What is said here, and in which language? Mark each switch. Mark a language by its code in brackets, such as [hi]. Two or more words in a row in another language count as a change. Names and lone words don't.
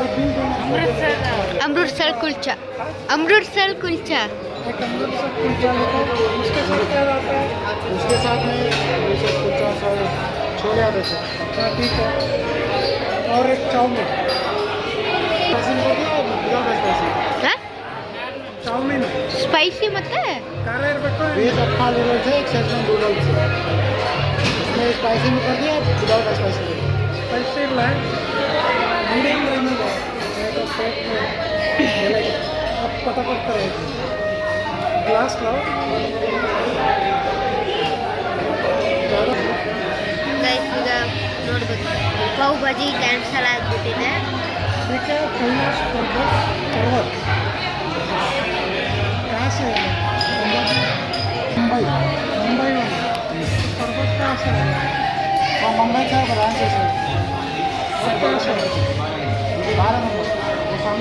[hi] अमृतसर कुलचा, अमृतसर कुलचा, एक अमृतसर कुलचा लिखो. उसके साथ क्या आता है? उसके साथ में कुलचा छोले आते हैं. हाँ ठीक है. और एक चाउमीन चाउमीन [kn] ಸ್ಪೈಸಿ ಮತ್ತೆ ಖಾರ ಇರಬೇಕು. [hi] ವೇಜ್ ಅಕ್ಕಾ ನೂಡಲ್ಸ್ है, एक सेजवान नूडल्स है. इसमें स्पाइसी में कर दिया, [en] without spicy. [hi] स्पाइसी ಇಲ್ಲ, मीडियम रहने दो. तो पेट में अब फटाफट करें. ग्लास लो. [kn] ಗೈಸ್, ಈಗ ನೋಡ್ಬೇಕು, ಪಾವ್ ಭಾಜಿ ಕ್ಯಾನ್ಸಲ್ ಆಗಿಬಿಟ್ಟಿದೆ. [hi] ठीक है. कैलाश पर्वत मुंबई में पर्वत कहाँ से है? वहाँ मुंबई से ब्रांच है सर. कहाँ से है? 12 नंबर वो सामने